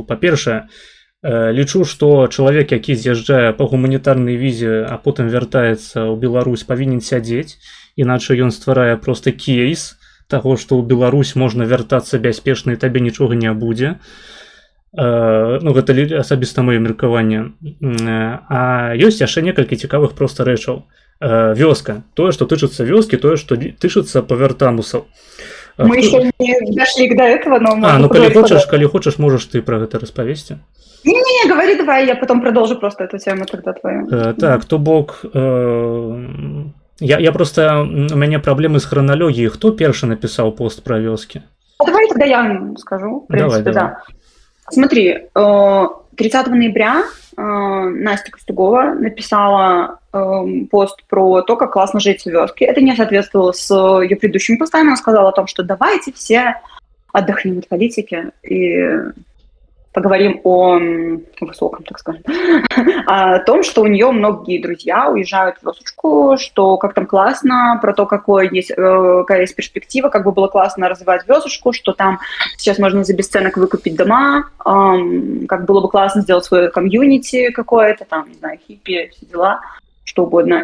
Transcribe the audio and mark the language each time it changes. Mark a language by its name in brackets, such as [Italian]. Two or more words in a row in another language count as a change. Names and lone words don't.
[Belarusian] Па-першае, лічу, што чалавек, які з'язджае па гуманітарнай візе, а потым вяртаецца ў Беларусь, павінен сядзець, іначе ён стварае просто кейс таго, што ў Беларусь можна вяртацца бяспечна і табе нічога не будзе. Гэта асабіста маё меркаванне. А ёсць яшчэ некалькі цікавых просто рэчаў. Вёска. Тое, што тычыцца вёскі, тое, што тычыцца павяртамусаў. [Russian] Мы еще не дошли до этого, но... [Belarusian] Калі хочаш, можаш ты пра гэта распавесці. [Russian] Не, говори давай, я потом продолжу просто эту тему тогда твою. [Belarusian] Так, то бок... Я просто... У мяне праблемы з храналогіяй. Хто першы напісаў пост пра вёскі? [Russian] Давай тогда я скажу. В принципе, давай. Да. Смотри, 30 ноября Настя Костюгова написала пост про то, как классно жить в вёске. Это не соответствовало с ее предыдущими постами. Она сказала о том, что давайте все отдохнем от политики и поговорим о высоком, так скажем, о том, что у нее многие друзья уезжают в вёсочку, что как там классно, про то, какая есть перспектива, как бы было классно развивать вёсочку, что там сейчас можно за бесценок выкупить дома, как было бы классно сделать свое комьюнити какое-то, там, не знаю, хиппи, все дела, что угодно.